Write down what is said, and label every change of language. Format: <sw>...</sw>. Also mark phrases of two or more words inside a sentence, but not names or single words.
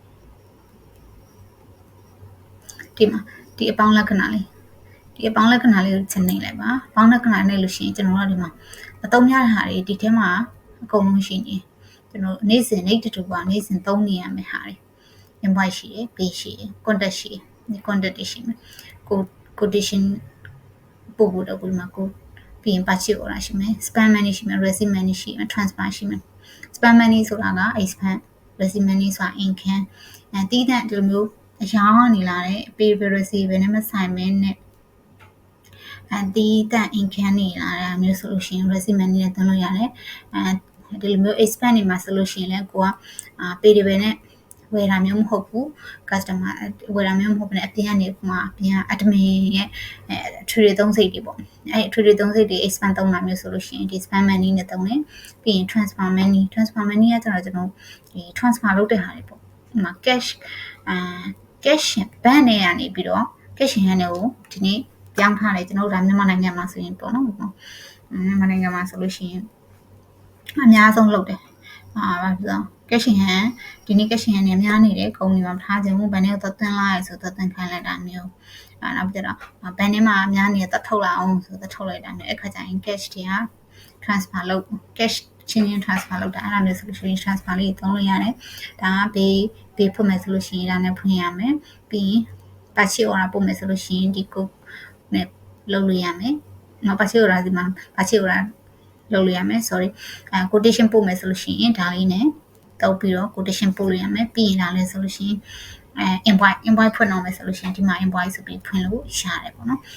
<my>ဒီမှာဒီအပေါင်းလက္ခဏာလေးကိုချက်နေလိုက်ပါအပေါင်းလက္ခဏာနဲ့လို့ရှိရင်ကျွန်တော်တို့ဒီမှာအသုံးများ တဲ့ဟာတွေဒီထဲမှာအကုန်လုံးရှိနေကျွန်တော်နေ့စဉ်နေ့တူပါနေ့စဉ်သုံးနေရမယ့်ဟာတွေ invoice ရှိတယ် pay ရှိတယ် contact ရှိတယ်ဒီ contact ရှိမယ် quotation ပို့ဖို့တော့ဒီမှာကိုပြီးရင်</my> <en>purchase order</en> <my>ရှိမယ်</my> <en>spend money</en> <my>ရှိမယ်</my> <en>receipt money</en> <my>ရှိမယ် transfer ရှိမယ်</my> <en>spend money</en> <my>ဆိုတာက expand</my> <en>receipt money</en> <my>ဆိုတာ income တီး တဲ့ဒီလိုမျိုးအရောင်းနေလာတဲ့</my> <en>pay receipt</en> <my>ပဲနဲ့မဆိုင်မင်းနဲ့တီးတဲ့ income နေလာတာမျိုးဆိုလို့ရှိရင်</my> <en>receipt money</en> <my>နဲ့သုံးလို့ရတယ်ဒီလိုမျိုး expand နေမှာဆိုလို့ရှိရင်လည်းကိုက pay တွေပဲနဲ့ဝယ်တာမျိုးမဟုတ်ဘူး customer ဝယ်တာမျိုးမဟုတ်ဘဲနဲ့အပြင်ကနေမှာအပြင်က admin ရဲ့ထရီသုံးစိတ်တွေ ပေါ့ထရီသုံးစိတ်တွေ expand သုံးတာမျိုးဆိုလို့ရှိရင်ဒီ</my> <en>spend money</en> <my>နဲ့သုံးတယ်ပြီးရင်</my> <en>transfer money</en> <my>ကကျွန်တော်ဒီ transfer လုပ်တဲ့ဟာတွေပေါ့ဒီမှာ</my> <en>cash bank</en> <my>နဲ့ကနေပြီးတော့</my> <en>cash in hand</en> <my>ကိုဒီနေ့ပြောင်းထားတယ်ကျွန်တော်တို့ဒါမြန်မာနိုင်ငံ မှာဆိုရင်ပေါ့နော်မြန်မာနိုင်ငံမှာဆိုလို့ရှိရင်အများဆုံးလုပ်တယ်ဘာဖြစ်လဲ</my> <en>cash in hand</en> <my>ဒီနေ့</my> <en>cash in hand</en> <my>နဲ့များနေတယ်ကုမ္ပဏီမှာထားခြင်းဘူးဘယ်နဲ့တော့ သွင်းလိုက်ရဆိုတော့သွင်းခိုင်းလိုက်တာမျိုးနောက်ပြီးတော့ဘယ်နဲ့မှများနေတော့ထုတ်လာအောင်ဆိုတော့ထုတ်လိုက်တာမျိုးအခါကျရင် cash တွေက transfer လုပ် cash ချင်း transfer လုပ်တာအဲ့ဒါမျိုးဆိုလို့ရှိရင် transfer လေးသုံးလို့ရတယ်ဒါကဘေးဖွင့်မယ်ဆိုလို့ရှိရင်ဒါနဲ့ဖွင့်ရမယ်ပြီးရင်</my> <en>purchase order</en> <my>ပို့မယ်ဆိုလို့ရှိရင်ဒီ code နဲ့လုပ်လို့ရမယ်နောက်</my> <en>purchase order</en> <my>ဒီမှာ</my> <en>purchase order</en> <my>လုပ်လို့ရမယ်</my> <en>sorry quotation</en> <my>ပို့မယ်ဆိုလို့ရှိရင်ဒါလေးနဲ့တောက်ပြီးတော့ quotation ပို့လို့ရမယ်ပြီးရင်ဒါလည်းဆိုလို့ရှိရင်invoice ဖွင့်အောင်မယ်ဆိုလို့ရှိရင်ဒီမှာ invoice ဆိုပြီးဖွင့်လို့ရတယ်ပေါ့နော်</my>